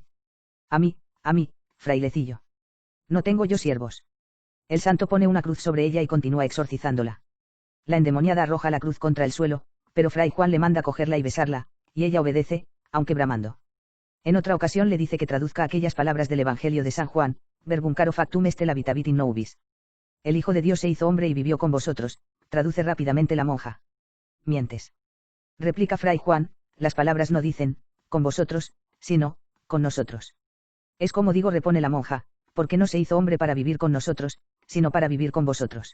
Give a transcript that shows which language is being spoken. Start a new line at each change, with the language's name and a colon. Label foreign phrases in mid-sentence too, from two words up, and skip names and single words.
Spanish: A mí, frailecillo. No tengo yo siervos. El santo pone una cruz sobre ella y continúa exorcizándola. La endemoniada arroja la cruz contra el suelo, pero Fray Juan le manda cogerla y besarla, y ella obedece, aunque bramando. En otra ocasión le dice que traduzca aquellas palabras del Evangelio de San Juan:
Latin: verbum caro factum est la vita in nobis.
Spanish: El Hijo de Dios se hizo hombre y vivió con vosotros, traduce rápidamente la monja. Mientes. Replica Fray Juan, las palabras no dicen, con vosotros, sino, con nosotros. Es como digo, repone la monja, porque no se hizo hombre para vivir con nosotros, sino para vivir con vosotros.